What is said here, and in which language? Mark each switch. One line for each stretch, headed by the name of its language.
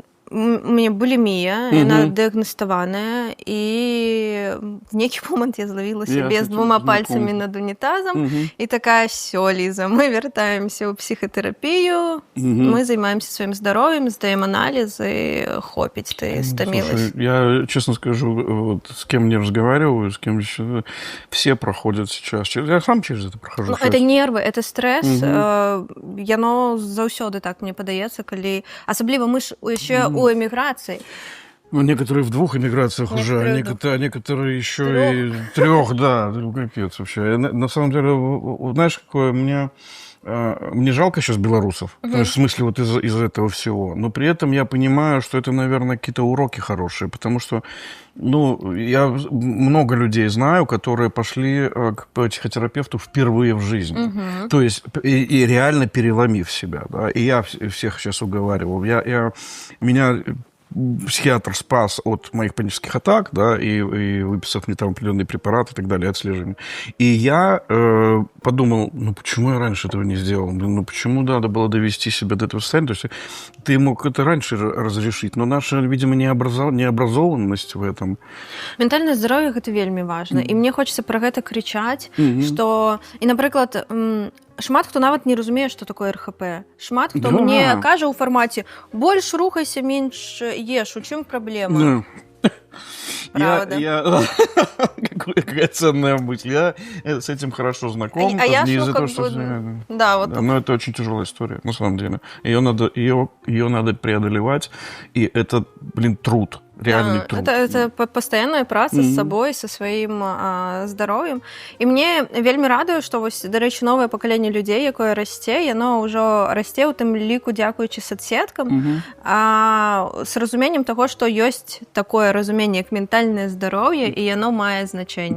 Belarusian: У мяне булімія, яна дыягнаставаная, і в нейкі момант я злавіла сябе з 2 пальцамі над унітазам, і такая,
Russian: всё,
Belarusian: Ліза, мы вяртаемся ў псіхатэрапію, мы займаемся сваім здароўем, здаем аналізы, хопіць, ты стамілась.
Russian: Слушай, я честно скажу, вот, с кем не разговариваю, с кем еще, все проходят сейчас. Я сам через это прохожу. Ну, это нервы, это стресс.
Belarusian: Яно заўсёды так, мне падаецца, калі... Асабліва мы ж яшчэ у эміграцыі.
Russian: Ну, некоторые в 2 эмиграциях уже, а некоторые еще и 3, да, капец вообще. На самом деле, знаешь, какое мне жалко сейчас белорусов, в смысле вот из этого всего, но при этом я понимаю, что это, наверное, какие-то уроки хорошие, потому что, ну, я много людей знаю, которые пошли к психотерапевту впервые в жизни, то есть и реально переломив себя, да, и я всех сейчас уговаривал, меня психиатр спас от моих панических атак, да, и выписав мне там определенные препараты и так далее, отслеживание. И я подумал, ну почему я раньше этого не сделал? Ну почему надо было довести себя до этого состояния? То есть ты мог это раньше разрешить, но наша, видимо, необразованность в этом.
Belarusian: Ментальнае здароўе гэта вельмі важна. І мне хочацца пра гэта крычаць, што і, напрыклад, шмат хто нават не разумее, што такое РХП. Шмат хто мне кажа ў фармаце: больш рухайся, менш еш, у чым праблема?
Russian: Правда. Какая ценная мысль. Я с этим хорошо знаком. А я из-за того, что... что... Да, вот. Но это очень тяжелая история, на самом деле. Ее надо преодолевать, и это, труд. Реальный труд. Это постоянная
Belarusian: праца з сабой, са сваім здароўем. І мне вельмі радуе, што вось, дарэчы, новае пакаленне людзей, якое расце, яно ўжо расце ў тым ліку дзякуючы соцсеткам, з разуменнем таго, што ёсць такое разуменне, як ментальнае здароўе, і яно мае значэнне.